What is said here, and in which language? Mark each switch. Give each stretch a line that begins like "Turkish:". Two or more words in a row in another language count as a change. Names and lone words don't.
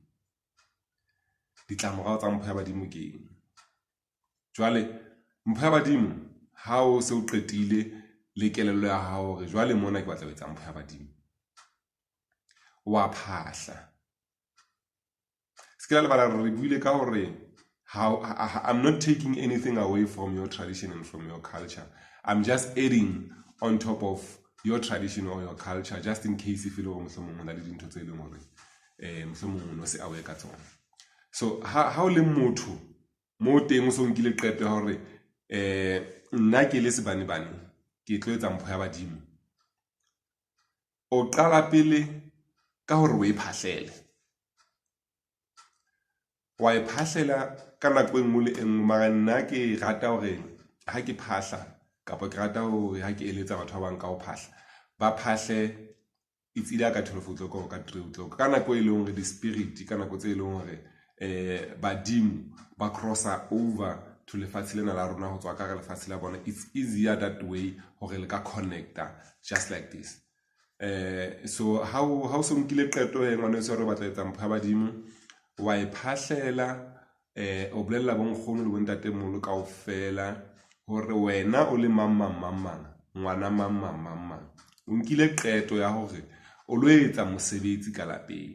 Southern Sotho: Ditlamorao tsa mpho ya badimo ke eng? Jwale mpho ya badimo, ha o se o qetile le kelello ya hao hore jwale mona ke batla ho etsa mpho ya badimo, wa phahla. Skela le bala re buile ka hore
English: I'm not taking anything away from your tradition and from your culture. I'm just adding on top of your tradition or your culture, just in case if you know
Southern Sotho: mohlomong na le dintho tse leng hore mohlomong no se aware ka tsona.
English: So how
Southern Sotho: le motho mo teng o so nkile qeto ya hore nna ke le sebanebane ke tlo etsa mpho ya badimo. O qala pele ka hore o iphahlele. Wa iphahlela ka nako engwe le engwe, mara nna ke rata hore ha ke phahla kapa ke rata hore ha ke eletsa batho ba bang ka ho phahla, ba phahle
English: it's either
Southern Sotho: ka 12 o'clock or ka 3 o'clock, ka nako e leng hore
English: the spirit,
Southern Sotho: ka nako tse leng hore badimo ba
English: crosser over to
Southern Sotho: lefatshe lena la rona ho tswa ka lefatshe la bona.
English: It's easier that way
Southern Sotho: hore le ka connecta
English: just like this. So how
Southern Sotho: so nkile qeto he ngwana se re batla etsa mpha badimo, wa iphahlela o bolella bonkgono le bontatemolo kaofela hore wena o le mamang ngwana mamang o nkile qeto ya hore o lo etsa mosebetsi ka lapeng.